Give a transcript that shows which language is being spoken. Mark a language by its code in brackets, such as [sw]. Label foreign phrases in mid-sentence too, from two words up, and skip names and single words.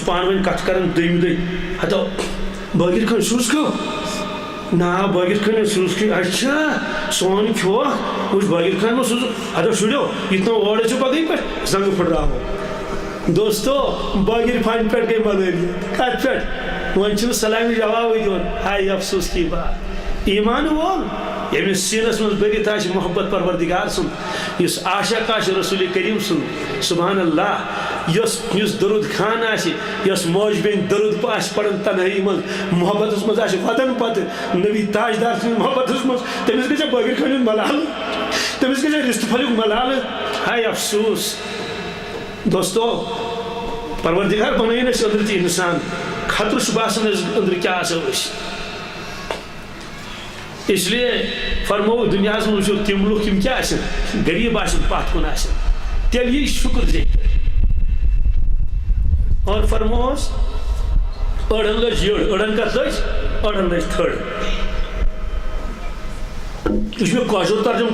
[ks] پانہٕ ؤنۍ کتھ کران دوٚیمہِ دۄہہِ ہتو بٲگِر خٲنۍ سوٗز کھیو نا بٲگِر خٲنۍ سوٗز کھیو اچھا سون کھیو وٕچھ بٲگِر خٲنۍ ما سوٗز ہتو شُرٮ۪و یِتھ نہٕ اور ٲسِو پگہٕے پٮ۪ٹھ زنٛگہٕ پھٕٹراوو دوستو بٲگِر خانہِ پٮ۪ٹھ گٔے ملٲری کتھ پٮ۪ٹھ وۄنۍ چھُنہٕ سلامہِ جوابٕے دِوان ہاے [ur] افسوس کی بات [ks] ایمان وول ییٚمِس سیٖنس منٛز بٔرِتھ آسہِ محبت پروردگار سُنٛد یُس عاشق آسہِ رسول کریم سُنٛد [ar] سبحان اللہ [ks] یُس درود خان آسہِ یۄس موج بیٚنہِ درود آسہِ پران تنہٲیی منٛز محبتس منٛز آسہِ وطن پتہٕ نبی تاجدار سٕنٛدِس محبتس منٛز تٔمِس گژھِ بٲگِر خانہِ ہُنٛد ملالہٕ تٔمِس گژھِ رِستہٕ پھلیُک ملالہٕ ہاے افسوس دوستو پروردگار بنٲیِن اَسہِ أنٛدرٕ تہِ اِنسان خطرٕ چھُ باسان اَسہِ أنٛدرٕ کیٛاہ آسو أسۍ [ur] اس لیے [ks] فرمو دنیاہس منٛز وٕچھو تِم لُکھ یِم کیٛاہ آسن غریٖب آسن پتھ کُن آسن تیٚلہِ یی شُکر زِ اور فرموس أڑن لٔج یٔڑ أڑن کتھ لٔج أڑن لٔج تھٔڑ یہ چھُ مےٚ کٲشُر ترجمہٕ